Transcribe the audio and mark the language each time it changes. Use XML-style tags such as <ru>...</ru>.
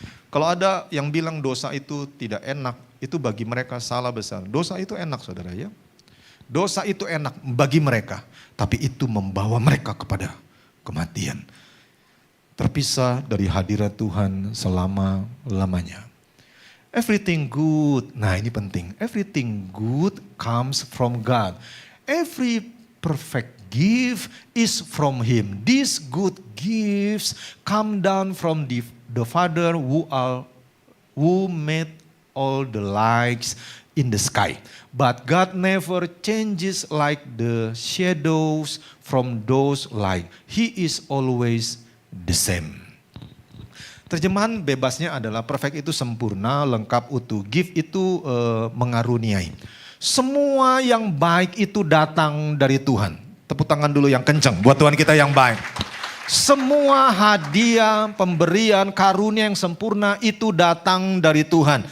<id>Kalau ada yang bilang dosa itu tidak enak, itu bagi mereka salah besar. Dosa itu enak saudara ya. Dosa itu enak bagi mereka, tapi itu membawa mereka kepada kematian. Terpisah dari hadirat Tuhan selama-lamanya.</id> <en>Everything good,</en> <id>nah ini penting.</id> <en>Everything good comes from God. Every perfect gift is from Him. These good gifts come down from the Father who made all the lights in the sky. But God never changes like the shadows from those lights. He is always the same.</en> <id>Terjemahan bebasnya adalah perfect itu sempurna, lengkap, utuh. Gift itu mengaruniai. Semua yang baik itu datang dari Tuhan. Tepuk tangan dulu yang kencang buat Tuhan kita yang baik. Semua hadiah, pemberian, karunia yang sempurna itu datang dari Tuhan.</id>